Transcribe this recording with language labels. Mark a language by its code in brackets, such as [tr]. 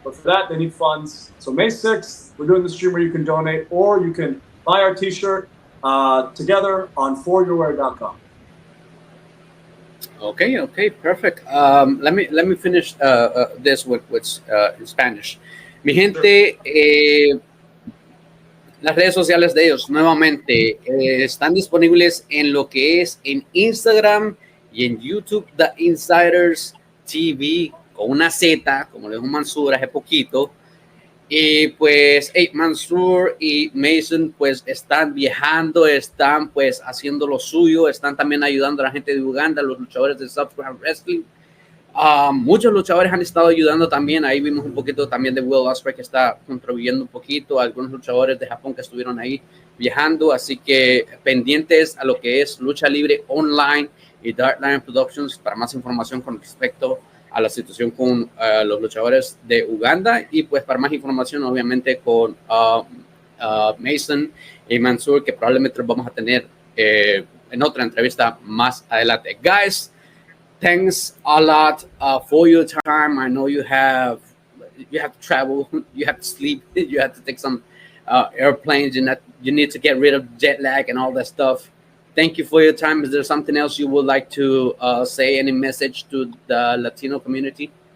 [en] But for that, they need funds. So May 6th, we're doing the stream where you can donate, or you can buy our T-shirt together on foryourwear.com. Okay, perfect. Let me finish this with in Spanish. [es] Mi gente, las redes sociales de ellos nuevamente están disponibles en lo que es en Instagram y en YouTube, The Insiders TV, con una Z, como le dijo Mansoor hace poquito. Y pues Mansoor y Mason pues están viajando, están pues haciendo lo suyo, están también ayudando a la gente de Uganda, los luchadores de Soft Ground Wrestling. Muchos luchadores han estado ayudando también. Ahí vimos un poquito también de Will Ospreay, que está contribuyendo un poquito, algunos luchadores de Japón que estuvieron ahí viajando. Así que pendientes a lo que es Lucha Libre Online y Dark Lion Productions para más información con respecto a la situación con los luchadores de Uganda, y pues para más información obviamente con Mason y Mansoor, que probablemente los vamos a tener en otra entrevista más adelante. [en] Guys, thanks a lot for your time. I know you have to travel, you have to sleep, you have to take some airplanes, you need to get rid of jet lag and all that stuff. Thank you for your time. Is there something else you would like to say, any message to the Latino community?